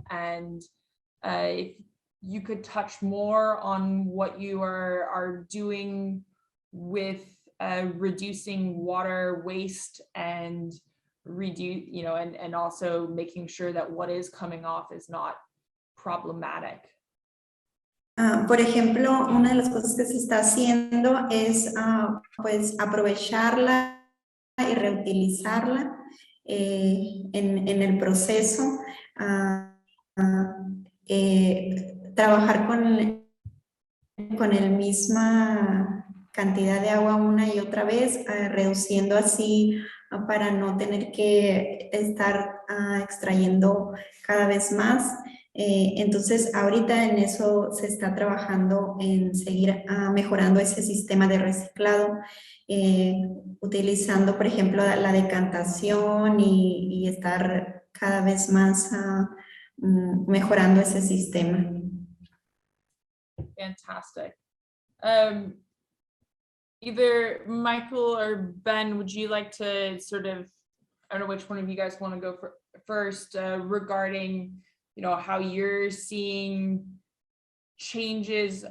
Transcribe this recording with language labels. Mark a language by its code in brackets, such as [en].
[en] And if you could touch more on what you are doing with reducing water waste and you know, and also making sure that what is coming off is not problematic. [es] Por ejemplo, una de las cosas que se está haciendo es pues aprovecharla y reutilizarla. en el proceso, trabajar con el misma cantidad de agua una y otra vez, reduciendo así para no tener que estar extrayendo cada vez más. Entonces, ahorita en eso se está trabajando en seguir mejorando ese sistema de reciclado, utilizando, por ejemplo, la decantación y estar cada vez más mejorando ese sistema. [en] Fantastic. Either Michael or Ben, would you like to sort of, I don't know which one of you guys want to go first, regarding, you know, how you're seeing changes?